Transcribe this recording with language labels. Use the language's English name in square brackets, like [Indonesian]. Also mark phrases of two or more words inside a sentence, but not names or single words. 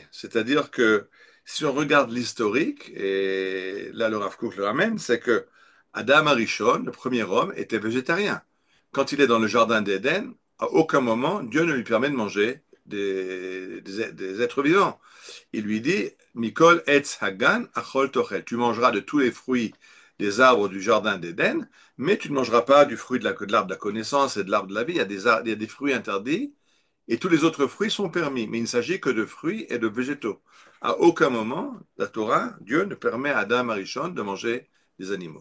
[French] C'est-à-dire que si on regarde l'historique, et là le Rav Kook le ramène, c'est que Adam Arishon, le premier homme, était végétarien. Quand il est dans le jardin d'Éden, à aucun moment Dieu ne lui permet de manger des êtres vivants. Il lui dit, [Hebrew] מכל עץ הגן אכל תאכל. [French] Tu mangeras de tous les fruits des arbres du jardin d'Éden, mais tu ne mangeras pas du fruit de l'arbre de la connaissance et de l'arbre de la vie. Il y a des fruits interdits et tous les autres fruits sont permis, mais il ne s'agit que de fruits et de végétaux. À aucun moment, la Torah, Dieu ne permet à Adam Arishon de manger des animaux.